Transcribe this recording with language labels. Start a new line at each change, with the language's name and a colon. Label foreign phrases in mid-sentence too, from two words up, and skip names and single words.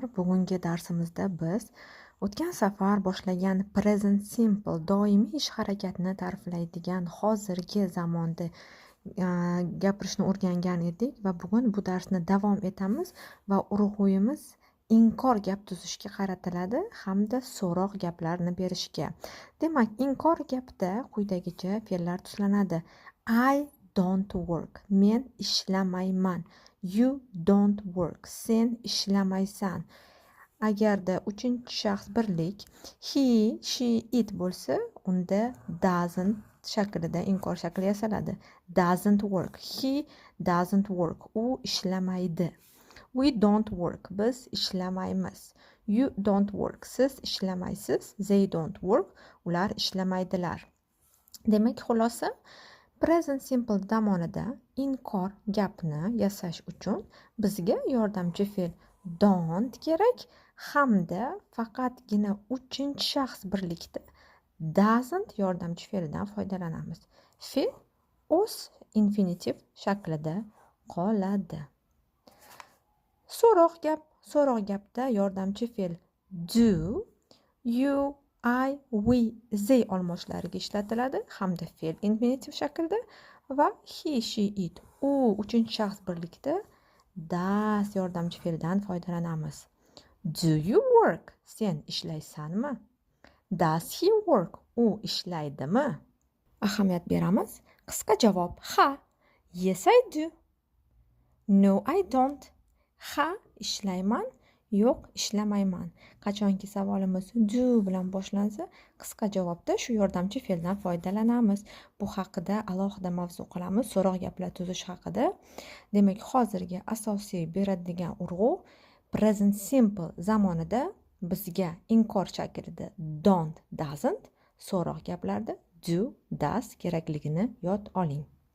Uzbek: bugungi darsimizda biz o'tgan safar boshlagan
English: present simple
Uzbek: doimiy ish harakatini ta'riflaydigan hozirgi zamonda gapirishni o'rgangan edik va bugun bu darsni davom etamiz va urg'uyimiz inkor gap tuzishga qaratiladi hamda so'roq gaplarni berishga. Demak, inkor gapda quyidagicha fe'llar tuzlanadi.
English: I don't work.
Uzbek: Men ishlamayman.
English: You don't work.
Uzbek: Sen ishlamaysan. Agarda uchinchi shaxs birlik
English: he, she, it
Uzbek: bo'lsa, unda doesn't shaklida inkor shakli yasaladi.
English: Doesn't work. He doesn't work.
Uzbek: U ishlamaydi.
English: We don't work.
Uzbek: Biz ishlamaymiz.
English: You don't work.
Uzbek: Siz ishlamaysiz.
English: They don't work.
Uzbek: Ular ishlamaydilar. Demak, xulosa,
English: present simple
Uzbek: zamonida inkor gapni yasash uchun bizga yordamchi fe'l don't kerak hamda faqatgina uchinchi shaxs birlikda doesn't yordamchi fe'lidan foydalanamiz. Fe'l o'z infinitiv shaklida qoladi. So'roq gapda yordamchi fe'l
English: do, you, I, we, they
Uzbek: olmoshlariga ishlatiladi hamda fe'l infinitiv shaklda va
English: he, she, it
Uzbek: u uchinchi shaxs birlikda does yordamchi fe'ldan foydalanamiz.
English: Do you work?
Uzbek: Sen ishlaysanmi?
English: Does he work?
Uzbek: U ishlaydimi? Ahamiyat beramiz. Qisqa javob ha.
English: Yes, I do. No, I don't.
Uzbek: Ha, ishlayman. Yo'q, ishlamayman. Qachonki savolimiz do bilan boshlansa, qisqa javobda shu yordamchi fe'ldan foydalanamiz. Bu haqida alohida mavzu qilamiz, so'roq gaplar tuzish haqida. Demak, hozirgi asosiy beradigan urg'u
English: present simple
Uzbek: zamonida bizga inkor shaklida
English: don't, doesn't,
Uzbek: so'roq gaplarda
English: do, does
Uzbek: kerakligini yod oling.